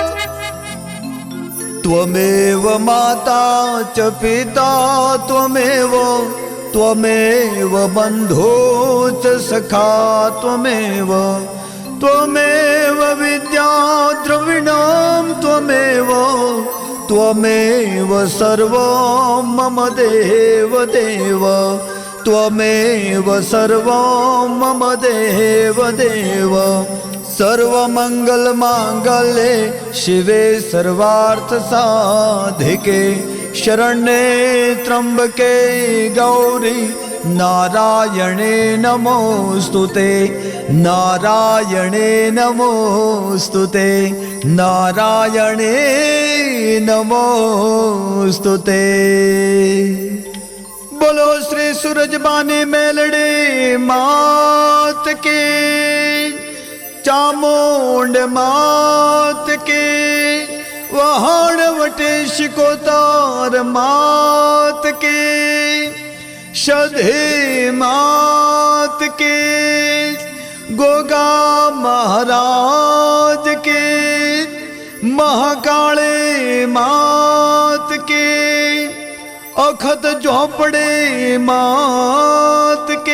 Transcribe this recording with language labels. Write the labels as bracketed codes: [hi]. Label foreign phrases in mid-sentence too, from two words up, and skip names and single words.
[sa] ત્વમેવ માતા ચ પિતા ત્વમેવ, ત્વમેવ બંધો ચ સખા ત્વમેવ, ત્વમેવ વિદ્યા દ્રવિણમ ત્વમેવ, ત્વમેવ સર્વં મમ દેવ દેવ, ત્વમેવ સર્વં મમ દેવ દેવ. સર્વમંગલ માંગલ્યે શિવે સર્વાર્થ સાધિકે, શરણ્યે ત્રંબકે ગૌરી नारायणे नमोस्तुते नारायणे नमोस्तुते नारायणे नमोस्तुते। [hi] बोलो श्री सूरजबानी मेलड़ी मात की, चामुंड मात की, वहाणवटे शिकोतार मात की, शधे मात के, गोगा महाराज के, महाकाले मात के, अखत झोपड़े मात के।